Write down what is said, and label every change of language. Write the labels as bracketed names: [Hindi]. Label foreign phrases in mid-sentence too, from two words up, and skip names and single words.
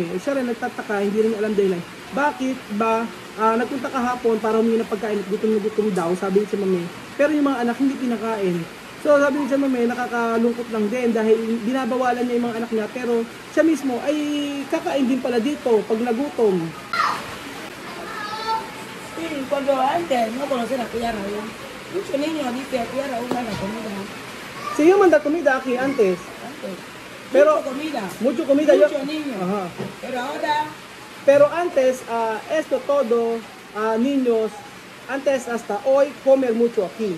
[Filipino] Siya rin nagtataka, hindi rin alam dahil bakit ba nagpunta kahapon para humingi ng pagkain at gutom daw, sabi ni Chamame. Pero yung mga anak hindi pinakain. So, sabi ni Chamame, nakakalungkot lang din dahil binabawalan niya yung mga anak niya. Pero siya mismo ay kakain din pala dito pag nagutom. [Spanish] Sí, cuando antes no conocían a Kuya Raúl, muchos niños dicen Kuya Raúl da la comida. Si yo manda comida aquí antes. Antes. Pero- Mucha comida. Mucho comida. Muchos niños. Ajá. Pero ahora, Pero antes, esto todo, niños, antes hasta hoy comer mucho aquí.